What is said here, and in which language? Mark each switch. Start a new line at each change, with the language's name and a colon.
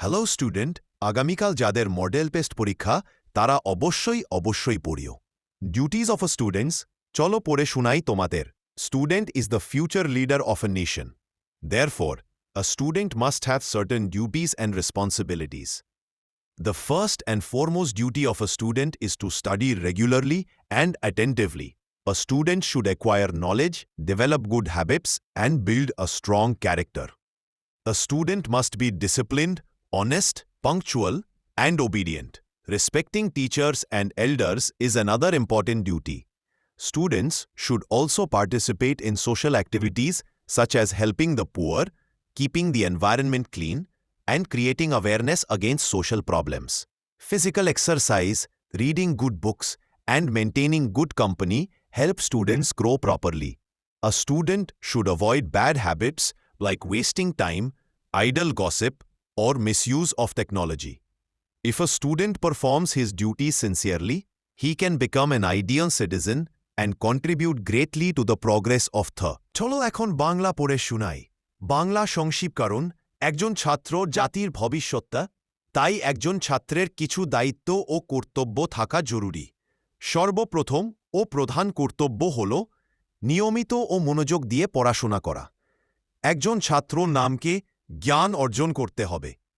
Bangla: Hello student, আগামীকাল যাদের model test পরীক্ষা তারা অবশ্যই পড়িও।
English: duties of a students,
Bangla: চলো পড়ে শোনাই তোমাদের।
English: Student is the future leader of a nation. Therefore, a student must have certain duties and responsibilities. The first and foremost duty of a student is to study regularly and attentively. A student should acquire knowledge, develop good habits, and build a strong character. A student must be disciplined, honest, punctual, and obedient. Respecting teachers and elders is another important duty. Students should also participate in social activities such as helping the poor, keeping the environment clean, and creating awareness against social problems. Physical exercise, reading good books, and maintaining good company help students grow properly. A student should avoid bad habits like wasting time, idle gossip, or misuse of technology. If a student performs his duties sincerely, he can become an ideal citizen and contribute greatly to the progress of the.
Bangla: চলো এখন বাংলা পড়ে শোনাই। বাংলা সংক্ষিপ্তকরণ। একজন ছাত্র জাতির ভবিষ্যৎ, তাই একজন ছাত্রের কিছু দায়িত্ব ও কর্তব্য থাকা জরুরি। সর্বপ্রথম ও প্রধান কর্তব্য হল নিয়মিত ও মনোযোগ দিয়ে পড়াশোনা করা। একজন ছাত্র নামকে জ্ঞান অর্জন করতে হবে।